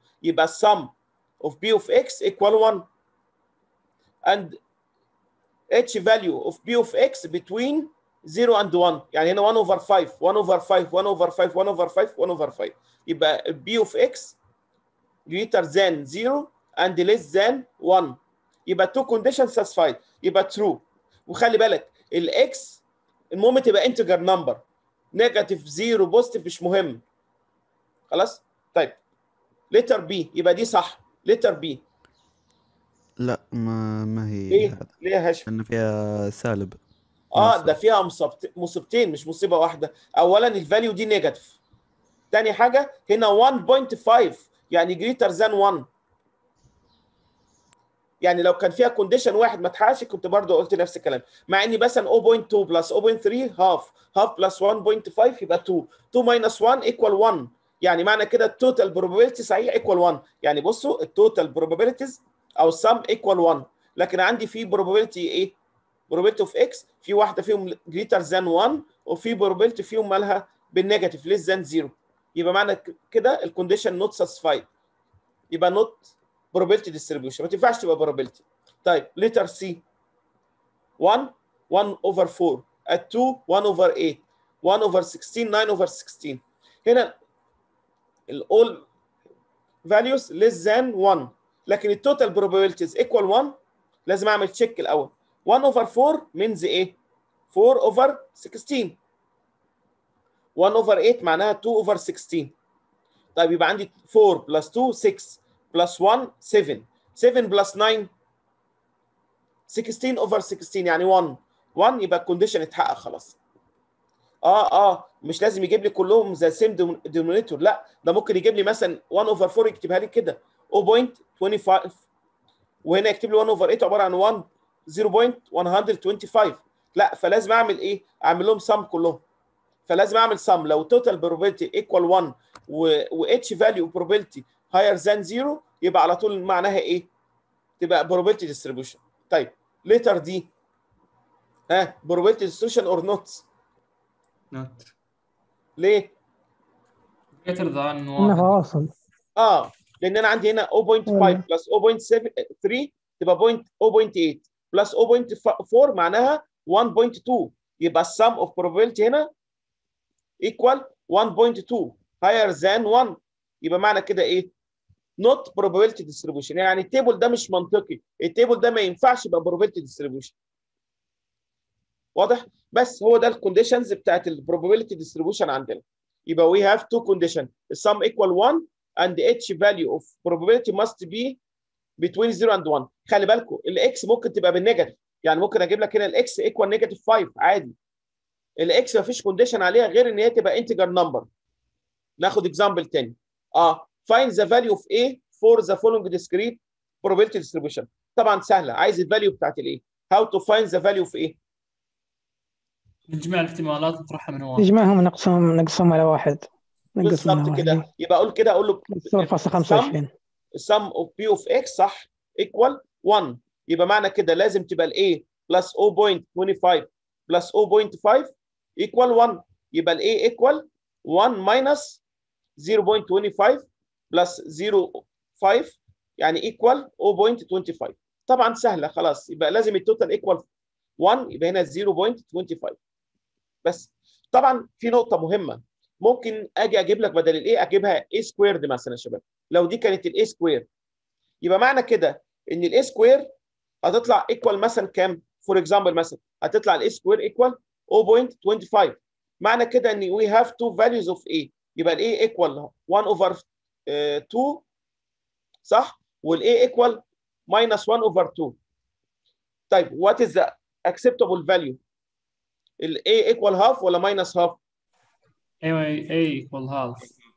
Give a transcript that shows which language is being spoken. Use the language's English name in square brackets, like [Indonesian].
[English] يبقى sum of p of x equal 1 and h value of p of x between 0 and 1. يعني هنا 1 over 5 1 over 5 1 over 5 1 over 5 1 over 5 يبقى p of x greater than 0 and less than 1. [Arabic] يبقى [English] two conditions satisfied يبقى true. [Arabic] وخلي بالك الاكس المهم تبقى integer number نيجاتيف 0 بوزيتيف مش مهم. خلاص؟ طيب letter B يبقى دي صح. letter B لا ما هي ليه؟ هذا ليه يا هاشم؟ لأن فيها سالب. ده فيها مصيبتين مش مصيبه واحده. اولا الفاليو دي نيجاتيف. تاني حاجه هنا 1.5 يعني greater than 1. يعني لو كان فيها كونديشن واحد ما اتحققش كنت برضه قلت نفس الكلام، مع اني مثلا 0.2 بلس 0.3 هاف بلس 1.5 يبقى 2 ماينس 1 ايكوال 1. يعني معنى كده التوتال بروبابيلتي صحيح ايكوال 1. يعني بصوا التوتال بروبابيلتيز او السم ايكوال 1، لكن عندي في بروبابيلتي ايه؟ بروبابيلتي اوف اكس في واحده فيهم جريتر ذان 1 وفي بروبابيلتي فيهم مالها بالنيجاتيف ليس ذان 0. يبقى معنى كده الكونديشن نوت ساتسفايد، يبقى نوت probability distribution ما تنفعش تبقى probability. طيب letter C 1 over 4 at 2 1 over 8 1 over 16 9 over 16. [English] هنا all values less than 1 لكن التوتال probabilities equal 1. [Arabic] لازم اعمل تشيك الاول. 1 over 4 means ايه؟ 4 over 16. 1 over 8 معناها 2 over 16. طيب يبقى عندي 4 plus 2 6 plus 1 7 7 plus 9 16 over 16 يعني 1 يبقى الكونديشن اتحقق خلاص. مش لازم يجيب لي كلهم زي سيم دينومينيتور، لا ده ممكن يجيب لي مثلا 1 over 4 يكتبها لي كده 0.25 وهنا يكتب لي 1 over 8 عباره عن 0.125. لا فلازم اعمل ايه؟ اعمل لهم سم كلهم. فلازم اعمل سم لو توتال probability equal 1 و اتش فاليو probability higher than 0 يبقى على طول معناها ايه؟ تبقى probability distribution. طيب letter دي [English] probability distribution or not؟ not. [Arabic] ليه؟ [English] greater than [Arabic] انه 1. فواصل. لان انا عندي هنا 0.5 ولا. بلس 0.3 تبقى 0.8 بلس 0.4 معناها 1.2 يبقى sum of probability هنا equal 1.2 higher than 1 يبقى معنى كده ايه؟ [English] not probability distribution. [Arabic] يعني التيبل ده مش منطقي، التيبل ده ما ينفعش يبقى probability distribution. واضح؟ بس هو ده الكونديشنز بتاعت البروبابيلتي ديستريبيوشن عندنا. [English] يبقى we have two conditions sum equal 1 and each value of probability must be between 0 and 1. [Arabic] خلي بالكم الاكس ممكن تبقى بالنيجاتيف، يعني ممكن اجيب لك هنا الاكس equal negative 5 عادي. الاكس ما فيش كونديشن عليها غير ان هي تبقى انتجر نمبر. ناخد اكزامبل تاني. [English] find the value of A for the following discrete probability distribution. [Arabic] طبعا سهله، عايز الفاليو بتاعت الايه. [English] how to find the value of A؟ [Arabic] نجمع الاحتمالات نطرحها من 1. نجمعهم نقسمهم على واحد. نقسم بالظبط منها كده. واحد. يبقى اقول كده، اقول له 0.25. [English] sum of P of X صح equal 1. [Arabic] يبقى معنى كده لازم تبقى ال A plus 0.25 plus 0.5 equal 1. يبقى ال A equal 1 minus 0.25 plus 0.5 يعني equal 0.25. طبعا سهله خلاص. يبقى لازم التوتال equal 1 يبقى هنا 0.25 بس. طبعا في نقطه مهمه، ممكن اجي اجيب لك بدل الايه اجيبها a سكويرد مثلا يا شباب. لو دي كانت الاي سكوير يبقى معنى كده ان الاي سكوير هتطلع ايكوال مثلا كام؟ فور اكزامبل مثلا هتطلع الاي سكوير ايكوال 0.25. معنى كده ان [English] we have two values of a [Arabic] يبقى الاي ايكوال 1 over 2 صح؟ والاي ايكوال minus 1 over 2. طيب [English] what is the acceptable value؟ [Arabic] الاي ايكوال هاف ولا minus هاف؟ ايوه A equal half.